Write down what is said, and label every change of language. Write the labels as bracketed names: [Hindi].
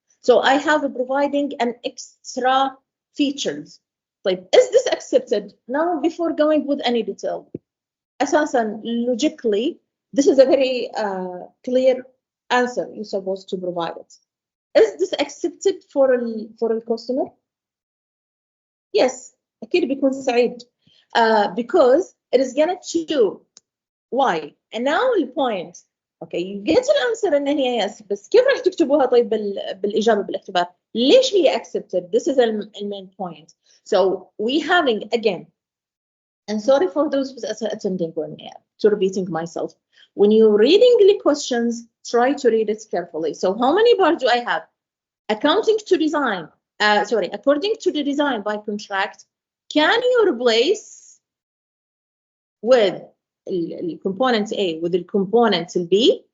[English] So I have providing an extra features. [Arabic] طيب, [English] is this accepted? Now, before going with any detail, [Arabic] أساساً [English] logically, this is a very clear answer you're supposed to provide it. Is this accepted for the customer? [Arabic] Yes, أكيد بيكون سعيد. [English] Because it is gonna do. Why? And now the point. Okay, you get an answer [Arabic] إن هي yes, بس كيف راح تكتبوها طيب بالإجابة بالاختبار؟ ليش هي accepted? [English] This is the main point. So we having again, and sorry for those attending one, to repeating myself. When you're reading the questions, try to read it carefully. So how many parts do I have? According to the design by contract, can you replace with the component A with the component B?